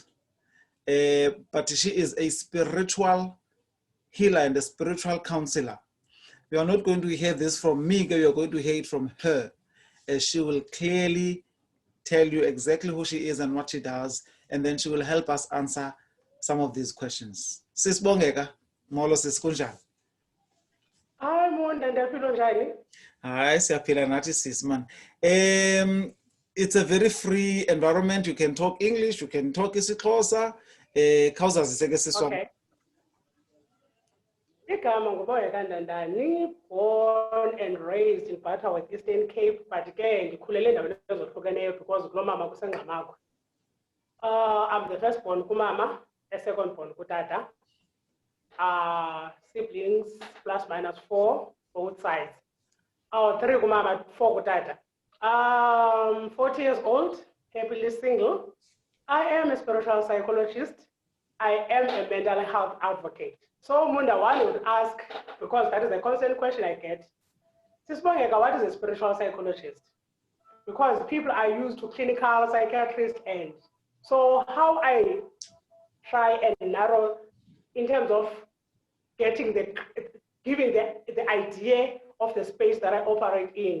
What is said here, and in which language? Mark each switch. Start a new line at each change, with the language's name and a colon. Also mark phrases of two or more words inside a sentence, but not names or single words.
English: But she is a spiritual healer and a spiritual counselor. We are not going to hear this from me, we are going to hear it from her. She will clearly tell you exactly who she is and what she does, and then she will help us answer some of these questions.
Xhosa: Sis Bongeka, molo sis kunjani? Hi, Munda, ndiyafila njani? Hi, siyaphila nathi sis man.
English: It's a very free environment. You can talk English, you can talk isiXhosa.
Xhosa: Khawuzazise sis wam. Okay. Igama nguBongeka Ndandani,
English: born and raised in Butterworth, Eastern Cape, but
Xhosa: ke ndikhulele endaweni ezohlukeneyo
English: because
Xhosa: kulo mama kusengqamakho.
English: I'm the first born kumama, a second born kutata. Siblings plus minus 4, both sides.
Xhosa: 3 kumama, 4 kutata.
English: 40 years old, happily single. I am a spiritual psychologist. I am a mental health advocate. So Munda, one would ask, because that is a constant question I get, Sis Bongeka, what is a spiritual psychologist? Because people are used to clinical psychiatrists, and so how I try and narrow in terms of giving the idea of the space that I operate in.